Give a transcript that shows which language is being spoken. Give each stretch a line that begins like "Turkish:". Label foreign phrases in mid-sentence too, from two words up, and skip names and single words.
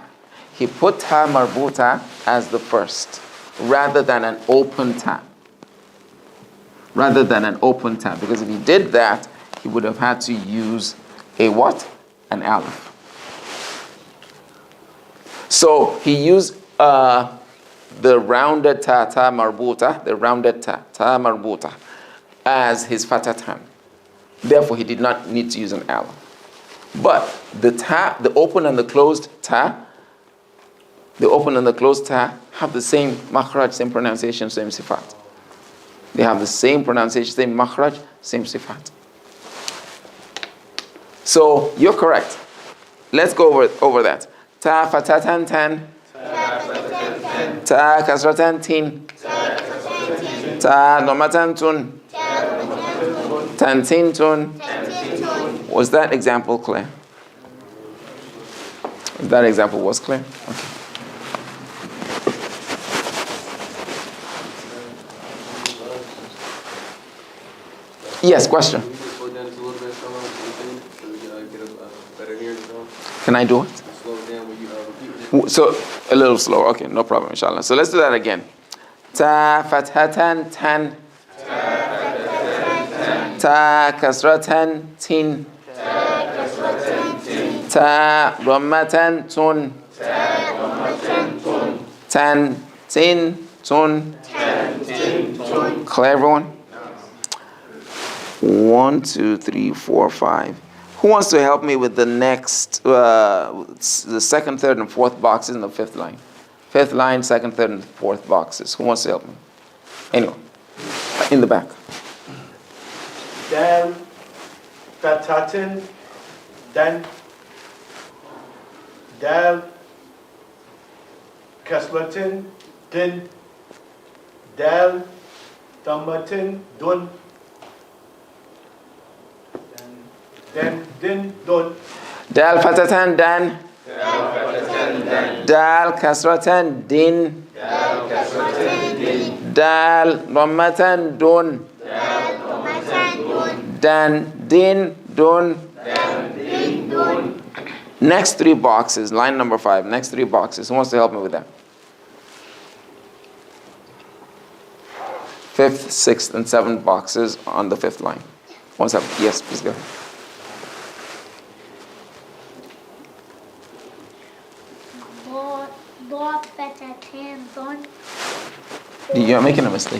English: He put
Arabic: تاء مربوطة
English: as the first, rather than an open ta. Rather than an open ta. Because if he did that, he would have had to use a what? An aleph. So he used the rounded ta,
Arabic: تاء مربوطة,
English: the rounded ta,
Arabic: تاء مربوطة,
English: as his fatatan. Therefore, he did not need to use an aleph. But the ta, the open and the closed ta, have the same makhraj, same pronunciation, same sifat. They have the same pronunciation, same makhraj, same sifat. So you're correct. Let's go over that.
Arabic: تاء فتحتان تَن. تاء كسرتان تِن. تاء ضمتان تُن. تنتن تُن.
English: Was that example clear? That example was clear? Okay. Yes, question. Can I do it? So, a little slower. Okay, no problem, inshallah. So let's do that again.
Arabic: تاء فتحتان تَن. تاء كسرتان تِن. تاء ضمتان تُن. تَن تِن تُن.
English: Clear, everyone? 1, 2, 3, 4, 5. Who wants to help me with the next, the second, third, and fourth boxes in the fifth line? Fifth line, second, third, and fourth boxes. Who wants to help me? Anyone? In the back.
Arabic: دال، فتحتين، دَن، دال، كسرتين، دِن، دال، ضمتين، دُن، then دِن، دُن. دال فتحتان دَن. دال كسرتان دِن. دال ضمتان دُن. دَن دِن دُن.
English: Next three boxes, line number 5. Next three boxes. Who wants to help me with that? Fifth, sixth, and seventh boxes on the fifth line. One second. Yes, please go ahead. You're making a mistake.